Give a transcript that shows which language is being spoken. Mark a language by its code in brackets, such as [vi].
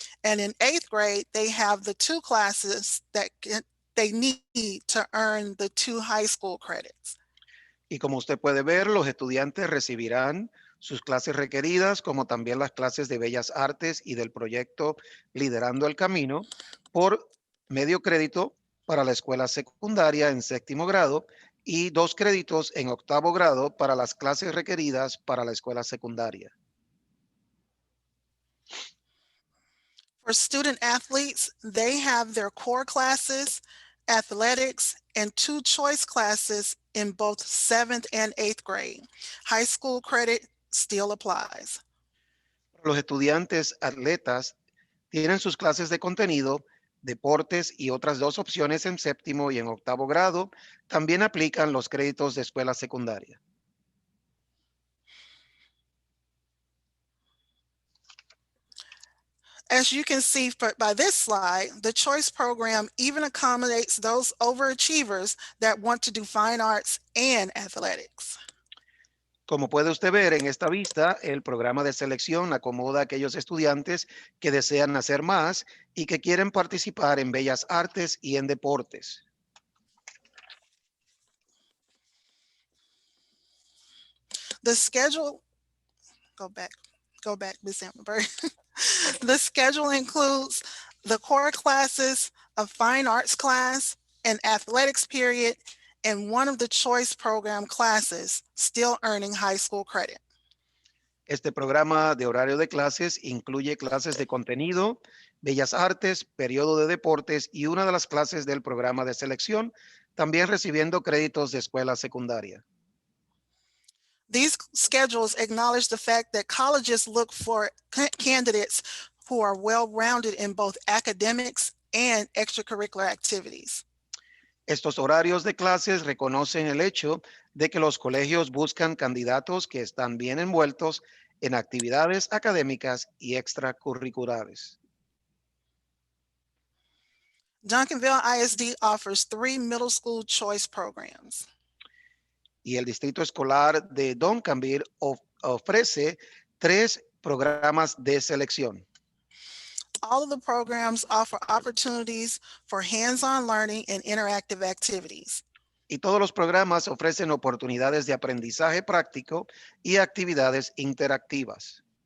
[en] And in 8th grade, they have the 2 classes that they need to earn the 2 high school credits. [es] Y como usted puede ver, los estudiantes recibirán sus clases requeridas, como también las clases de bellas artes y del proyecto Liderando el Camino, por medio crédito para la escuela secundaria en 7º grado y 2 créditos en 8º grado para las clases requeridas para la escuela secundaria. [en] For student athletes, they have their core classes, athletics, and 2 choice classes in both 7th and 8th grade. High school credit still applies. [es] Los estudiantes atletas tienen sus clases de contenido, deportes y otras 2 opciones en 7º y en 8º grado. También aplican los créditos de escuela secundaria. [en] As you can see by this slide, the choice program even accommodates those overachievers that want to do fine arts and athletics. [es] Como puede usted ver en esta vista, el programa de selección acomoda a aquellos estudiantes que desean hacer más y que quieren participar en bellas artes y en deportes. [en] The schedule, go back, Ms. Amber. The schedule includes the core classes of fine arts class, an athletics period, and one of the choice program classes, still earning high school credit. [es] Este programa de horario de clases incluye clases de contenido, bellas artes, periodo de deportes y una de las clases del programa de selección, también recibiendo créditos de escuela secundaria. [en] These schedules acknowledge the fact that colleges look for candidates who are well-rounded in both academics and extracurricular activities. [es] Estos horarios de clases reconocen el hecho de que los colegios buscan candidatos que están bien envueltos en actividades académicas y extracurriculares. [en] Duncanville ISD offers 3 middle school choice programs. [es] Y el Distrito Escolar de Duncanville ofrece 3 programas de selección. [en] All of the programs offer opportunities for hands-on learning and interactive activities. [es] Y todos los programas ofrecen oportunidades de aprendizaje práctico y actividades interactivas.